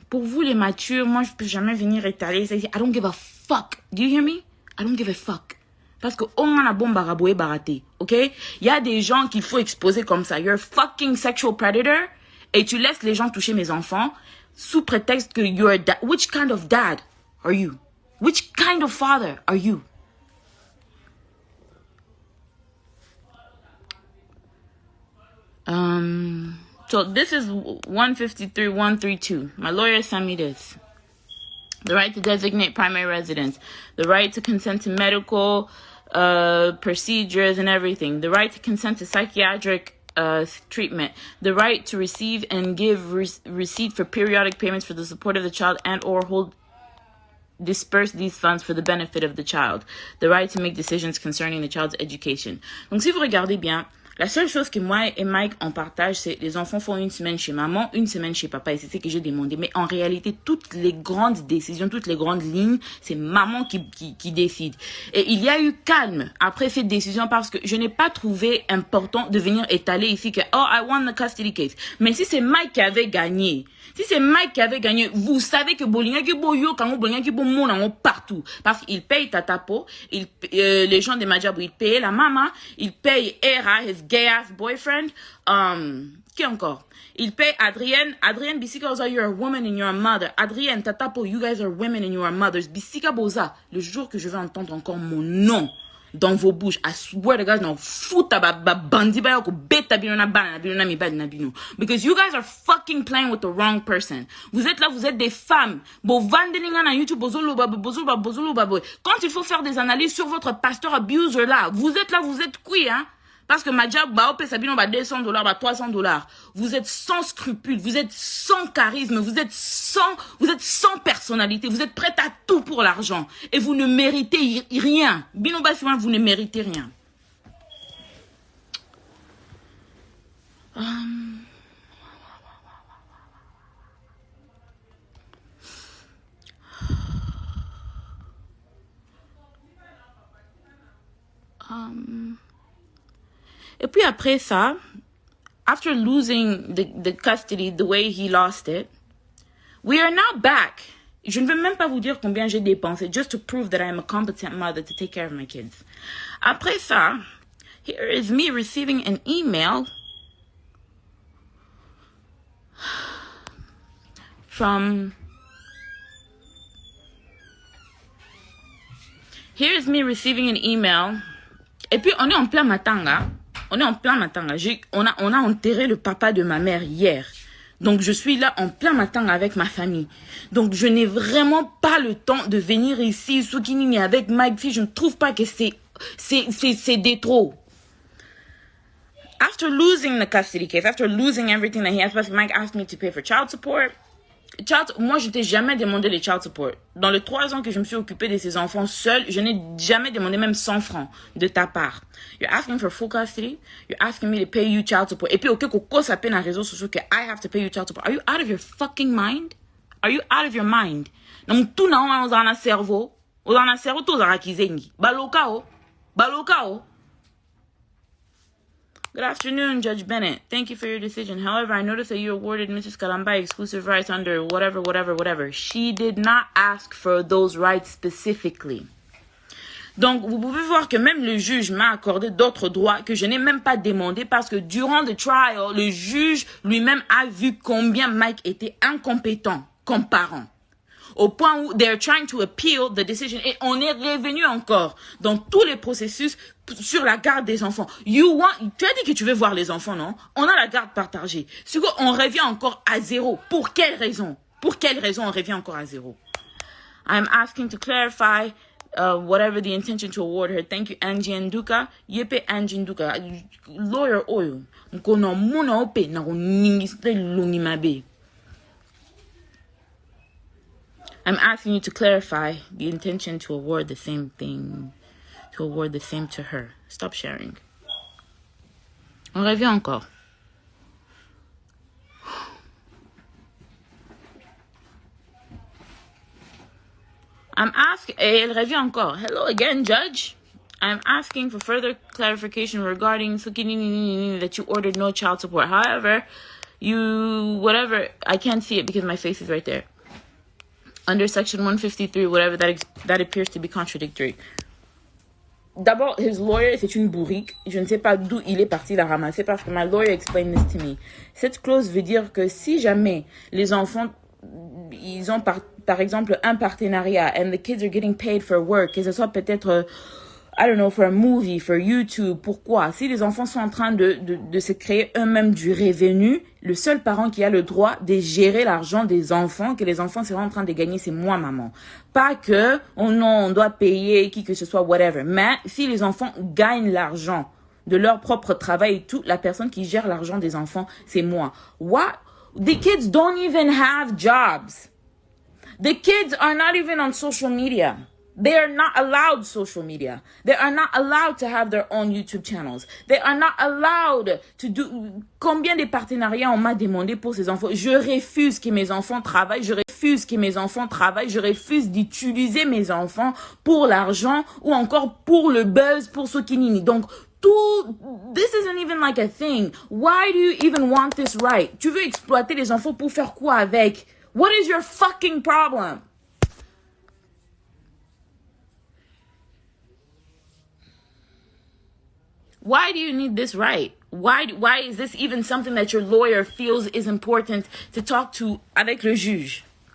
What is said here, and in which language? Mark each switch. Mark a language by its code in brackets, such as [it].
[fr] Pour vous les matures, moi je peux jamais venir étaler. [en] I don't give a fuck. Do you hear me? I don't give a fuck. [fr] Parce que on a bon baraboé baraté, ok? Il y a des gens qu'il faut exposer comme ça. [en] You're a fucking sexual predator [fr] et tu laisses les gens toucher mes enfants sous prétexte que [en] you're a dad. Which kind of dad are you? Which kind of father are you? So this is 153, 132. My lawyer sent me this. The right to designate primary residence. The right to consent to medical procedures and everything. The right to consent to psychiatric treatment. The right to receive and give receipt for periodic payments for the support of the child and or disperse these funds for the benefit of the child. The right to make decisions concerning the child's education. [fr] Donc si vous regardez bien, la seule chose que moi et Mike en partage, c'est les enfants font une semaine chez maman, une semaine chez papa. Et c'est ce que j'ai demandé. Mais en réalité, toutes les grandes décisions, toutes les grandes lignes, c'est maman qui décide. Et il y a eu calme après cette décision parce que je n'ai pas trouvé important de venir étaler ici que, [en] oh, I won the custody case. [fr] Mais si c'est Mike qui avait gagné, vous savez que partout. Parce qu'il paye Tatapo, les gens de Madjabou, ils payent la maman, ils payent Era, [en] his gay ass boyfriend, [fr] qui encore? Il paye [en] Adrienne, Bisika Boza, you're a woman and you're a mother. Adrienne, Tatapo, you guys are women and you are mothers. [fr] Bisika Boza, le jour que je vais entendre encore mon nom dans vos bouches, [en] I swear to God, no, [ln] futa bandi ba yoko beta binona bana binona mi bad na bino. [en] Because you guys are fucking playing with the wrong person. [fr] Vous êtes là, vous êtes des femmes. [ln] Bo vandelinga na YouTube, bozolo baboy. [fr] Quand il faut faire des analyses sur votre pasteur abuser là, vous êtes là, vous êtes qui, hein? Parce que Madjab, Sabino, $200, $300. Vous êtes sans scrupules, vous êtes sans charisme, vous êtes sans personnalité, vous êtes prête à tout pour l'argent. Et vous ne méritez rien. [ln] Bino Bassiwan, [fr] vous ne méritez rien. Et puis après ça, [en] after losing the custody the way he lost it, we are now back. [fr] Je ne veux même pas vous dire combien j'ai dépensé [en] just to prove that I am a competent mother to take care of my kids. [fr] Après ça, [en] here is me receiving an email from... Here is me receiving an email. [fr] Et puis, on est en plein matanga. On a enterré le papa de ma mère hier. Donc, je suis là en plein matanga avec ma famille. Donc, je n'ai vraiment pas le temps de venir ici, Soukinini, avec Mike. Je ne trouve pas que c'est des trop. [en] After losing the custody case, after losing everything that he has, [fr] parce que [en] Mike asked me to pay for child support. [fr] Moi, je t'ai jamais demandé les child support. Dans les 3 ans que je me suis occupée de ces enfants seuls, je n'ai jamais demandé même 100 francs de ta part. [en] You're asking for full custody. You're asking me to pay you child support. [fr] Et puis, ok, Coco s'appelle dans les réseaux sociaux que [en] I have to pay you child support. Are you out of your fucking mind? Are you out of your mind? [fr] Donc, tout n'a pas dans cerveau. Dans le cerveau, tout a rakizengi. [en] Balokao. Good afternoon, Judge Bennett. Thank you for your decision. However, I noticed that you awarded Mrs. Kalamba exclusive rights under whatever. She did not ask for those rights specifically. [fr] Donc, vous pouvez voir que même le juge m'a accordé d'autres droits que je n'ai même pas demandé parce que durant le trial, le juge lui-même a vu combien Mike était incompétent comme parent. Au point où [en] they're trying to appeal the decision. [fr] Et on est revenu encore dans tous les processus sur la garde des enfants. Tu as dit que tu veux voir les enfants, non? On a la garde partagée. On revient encore à zéro. Pour quelle raison? On revient encore à zéro? [en] I'm asking to clarify whatever the intention to award her. Thank you, Angie Nduka. Yepe Angie Nduka. [ln] Lawyer oyo. Mkono muna ope na kuningiste lungimabe. [en] I'm asking you to clarify the intention to award the same thing, to award the same to her. Stop sharing. [fr] On revient encore. [en] I'm asking, [fr] elle revient encore. [en] Hello again, Judge. I'm asking for further clarification regarding that you ordered no child support. However, I can't see it because my face is right there. Under section 153, whatever, that appears to be contradictory. [fr] D'abord, [en] his lawyer, [fr] c'est une bourrique. Je ne sais pas d'où il est parti la ramasser parce que [en] my lawyer explained this to me. [fr] Cette clause veut dire que si jamais les enfants, ils ont par exemple un partenariat [en] and the kids are getting paid for work, que ce soit peut-être, I don't know, for a movie, for YouTube, [fr] pourquoi? Si les enfants sont en train de se créer eux-mêmes du revenu, le seul parent qui a le droit de gérer l'argent des enfants, que les enfants sont en train de gagner, c'est moi, maman. Pas que, on doit payer qui que ce soit, [en] whatever. [fr] Mais si les enfants gagnent l'argent de leur propre travail et tout, la personne qui gère l'argent des enfants, c'est moi. [en] What? The kids don't even have jobs. The kids are not even on social media. They are not allowed social media. They are not allowed to have their own YouTube channels. They are not allowed to do... [fr] Combien de partenariats on m'a demandé pour ces enfants? Je refuse que mes enfants travaillent. Je refuse d'utiliser mes enfants pour l'argent ou encore pour le buzz, pour ce qui nini. [en] Donc, this isn't even like a thing. Why do you even want this right? [fr] Tu veux exploiter les enfants pour faire quoi avec? [en] What is your fucking problem? Why do you need this right? Why is this even something that your lawyer feels is important to talk to [fr] avec le juge?